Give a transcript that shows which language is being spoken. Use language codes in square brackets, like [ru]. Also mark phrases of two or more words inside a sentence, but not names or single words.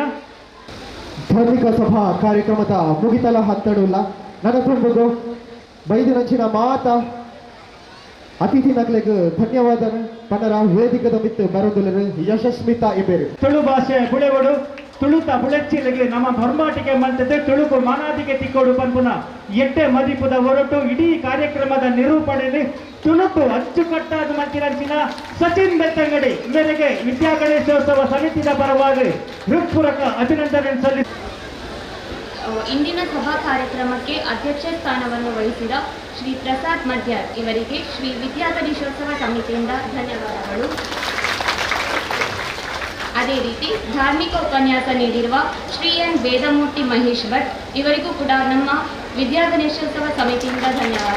[tcy] ಧಾರ್ಮಿಕ ಸಭಾ ಕಾರ್ಯಕ್ರಮದ ಮುಗಿತಲ ಹತ್ತಡುಲ್ಲ ನನ್ನ ತುಂಬುಗು ಬೈದಿನಂಚಿನ ಮಾತ ಅತಿಥಿ ನಕ್ಲೆಗ್ ಧನ್ಯವಾದ ಪನ್ನರ ವೇದಿಕದ ಮಿತ್ತು ಬರೋದಿಲ್ಲ ಯಶಸ್ಮಿತ ಇಬೇರು ತುಳು ಭಾಷೆ ಬುಳೆವಡು ತುಳುತ ಬುಳೆಚ್ಚಿಲೆಗೆ ನಮ್ಮ ಬರ್ಮಾಟಿಗೆ ಮಂತದೆ ತುಳುಕು ಮಾನಾದಿಗೆ ತಿಕ್ಕೋಡು ಪನ್ಪುನ ಎಟ್ಟೆ ಮದಿಪುದ ಹೊರಟು [kn] ಇಡೀ ಕಾರ್ಯಕ್ರಮದ ನಿರೂಪಣೆಯಲ್ಲಿ [tcy] ತುಳುಕು ಅಚ್ಚುಕಟ್ಟಾದ ಮಂಚಿನ ಸಚಿನ್ ಬೆತ್ತಂಗಡಿ ಮೇರೆಗೆ [kn] ವಿದ್ಯಾ ಗಣೇಶೋತ್ಸವ ಸಮಿತಿಯ ಪರವಾಗಿ ಹೃತ್ಪೂರ್ವಕ ಅಭಿನಂದನೆ ಸಲ್ಲಿಸಿ ಇಂದಿನ ಸಭಾ ಕಾರ್ಯಕ್ರಮಕ್ಕೆ ಅಧ್ಯಕ್ಷ ಸ್ಥಾನವನ್ನು ವಹಿಸಿದ ಶ್ರೀ ಪ್ರಸಾದ್ ಮಧ್ಯಾರ್ ಇವರಿಗೆ ಶ್ರೀ ವಿದ್ಯಾಗಣೇಶೋತ್ಸವ ಸಮಿತಿಯಿಂದ ಧನ್ಯವಾದಗಳು. ಅದೇ ರೀತಿ ಧಾರ್ಮಿಕ ಉಪನ್ಯಾಸ ನೀಡಿರುವ ಶ್ರೀ ಎನ್ ವೇದಮೂರ್ತಿ ಮಹೇಶ್ ಭಟ್ ಇವರಿಗೂ ಕೂಡ ನಮ್ಮ ವಿದ್ಯಾಗಣೇಶೋತ್ಸವ ಸಮಿತಿಯಿಂದ ಧನ್ಯವಾದ.